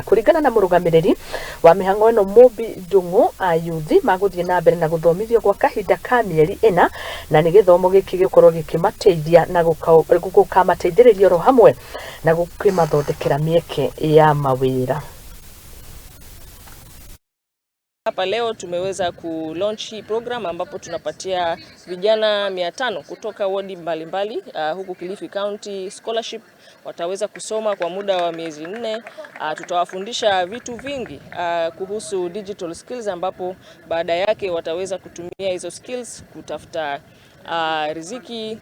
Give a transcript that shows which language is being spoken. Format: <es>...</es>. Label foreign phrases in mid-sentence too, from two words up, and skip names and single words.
<ki>Kũringana na mũrũgamĩrĩri wa mĩhang'o ĩno Mũmbi Ndung'u, ayuthi magũthiĩ na mbere na gũthomithio gwa kahinda ka mĩeri 4 na nĩ gĩthomo gĩkĩ gĩkorwo gĩkĩmateithia na gũkamateithĩrĩria oro hamwe na gũkĩmathondekera mĩeke ya mawĩra.</ki> <sw>Hapa leo tumeweza kulaunch hii program ambapo tunapatia vijana 500 kutoka wadi mbalimbali huku Kilifi County scholarship. Wataweza kusoma kwa muda wa miezi 4. Tutawafundisha vitu vingi kuhusu</sw> <en>digital skills</en> <sw>ambapo baada yake wataweza kutumia hizo skills kutafuta riziki.</sw>